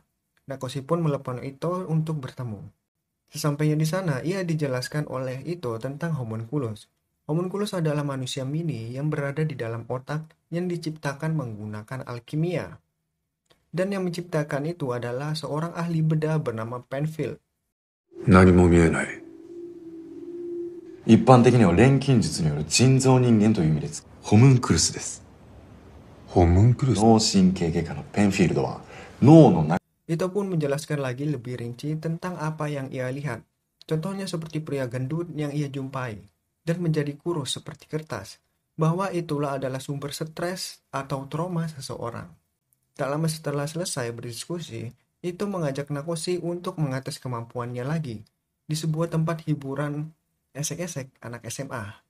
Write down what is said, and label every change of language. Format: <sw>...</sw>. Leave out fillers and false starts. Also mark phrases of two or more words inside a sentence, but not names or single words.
<id>Nakoshi pun melepon Ito untuk bertemu. Sesampainya di sana, ia dijelaskan oleh Ito tentang homunculus. Homunculus adalah manusia mini yang berada di dalam otak yang diciptakan menggunakan alkimia. Dan yang menciptakan itu adalah seorang ahli bedah bernama Penfield.</id> <ja>何も見えない。一般的には錬金術による人造人間という意味です。ホムンクルスです。ホムンクルス。脳神経外科のペンフィールドは脳の中</ja> <id>Itu pun menjelaskan lagi lebih rinci tentang apa yang ia lihat. Contohnya seperti pria gendut yang ia jumpai dan menjadi kurus seperti kertas, bahwa itulah adalah sumber stres atau trauma seseorang. Tak lama setelah selesai berdiskusi, itu mengajak Nakoshi untuk mengates kemampuannya lagi di sebuah tempat hiburan esek-esek anak SMA.</id>